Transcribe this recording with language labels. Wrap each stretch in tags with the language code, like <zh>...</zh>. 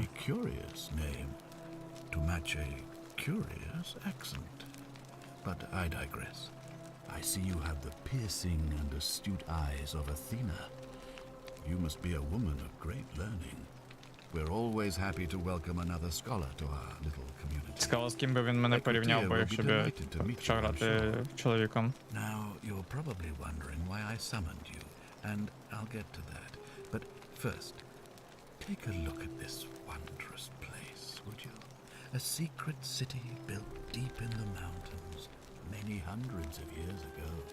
<en>A curious name to match a curious accent. But I digress. I see you have the piercing and astute eyes of Athena. You must be a woman of great learning. We're always happy to welcome another scholar to our little community.</en> <uk>Цікаво, з ким би він мене порівняв, бо якщо б я почав грати чоловіком.</uk> <en>Now, you're probably wondering why I summoned you, and I'll get to that. But first, take a look at this wondrous place, would you? A secret city built deep in the mountains, many hundreds of years ago.</en>